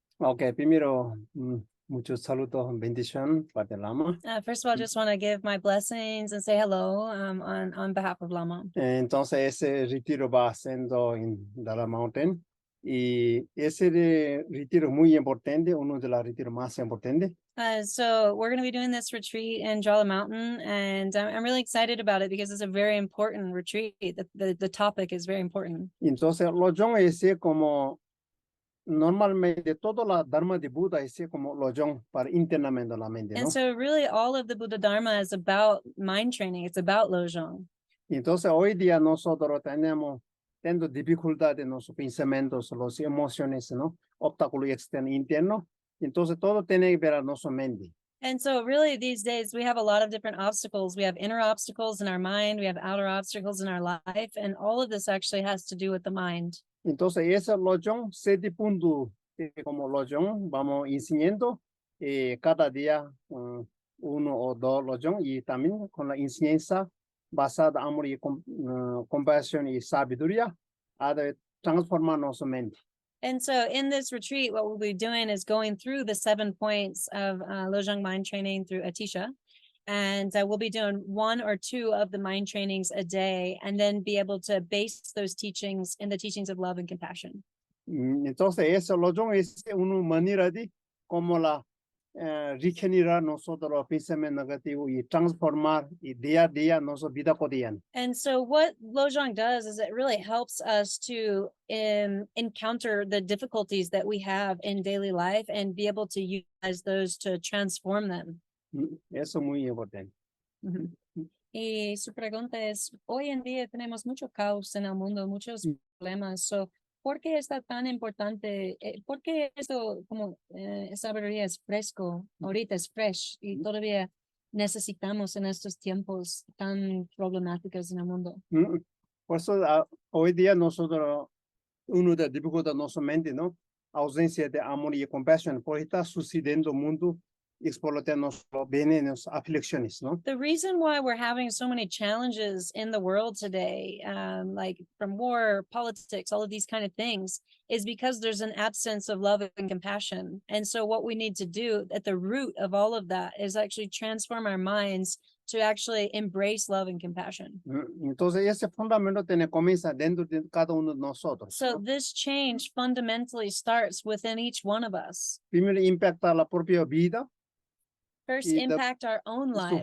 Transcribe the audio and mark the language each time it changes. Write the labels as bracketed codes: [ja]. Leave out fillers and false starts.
[es] Okay, primero, muchos saludos, bendición para Lama. [en] First of all, I just want to give my blessings and say hello on behalf of Lama. [es] Entonces, ese retiro va haciendo en la Mountain. Y ese retiro muy importante, uno de los retiros más importantes. [en] So we're going to be doing this retreat in Jala Mountain, and I'm really excited about it because it's a very important retreat. The topic is very important. [es] Entonces, Lojong es como normalmente toda la Dharma de Buda es como Lojong para internamente la mente, ¿no? [en] And so really all of the Buddha Dharma is about mind training. It's about Lojong. [es] Entonces, hoy día nosotros tenemos dificultad en nuestros pensamientos, las emociones, ¿no? Obstáculos externos e internos. Entonces, todo tiene que ver a nuestra mente. [en] And so really these days we have a lot of different obstacles. We have inner obstacles in our mind. We have outer obstacles in our life. And all of this actually has to do with the mind. [es] Entonces, ese Lojong, 7 puntos como Lojong, vamos enseñando cada día uno o dos Lojong y también con la enseñanza basada en amor y compasión y sabiduría, ha de transformar nuestra mente. [en] And so in this retreat, what we'll be doing is going through the 7 points of Lojong mind training through Atisha. And we'll be doing 1 or 2 of the mind trainings a day and then be able to base those teachings in the teachings of love and compassion. [es] Entonces, eso Lojong es una manera de como la regenerar nosotros los pensamientos negativos y transformar y día a día nuestra vida cotidiana. [en] And so what Lojong does is it really helps us to encounter the difficulties that we have in daily life and be able to utilize those to transform them. [es] Eso es muy importante. Y su pregunta es, hoy en día tenemos mucho caos en el mundo, muchos problemas. So, ¿por qué está tan importante? ¿Por qué esto, como sabiduría es fresco, ahorita es fresh y todavía necesitamos en estos tiempos tan problemáticos en el mundo? Por eso hoy día nosotros, uno de las dificultades de nuestra mente, ¿no? Ausencia de amor y compasión, porque está sucediendo el mundo explotando nuestros venenos, aflicciones, ¿no? [en] The reason why we're having so many challenges in the world today, like from war, politics, all of these kind of things, is because there's an absence of love and compassion. And so what we need to do at the root of all of that is actually transform our minds to actually embrace love and compassion. [es] Entonces, ese fundamento comienza dentro de cada uno de nosotros. [en] So this change fundamentally starts within each one of us. [es] Primero impacta la propia vida. [en] First, impact our own life,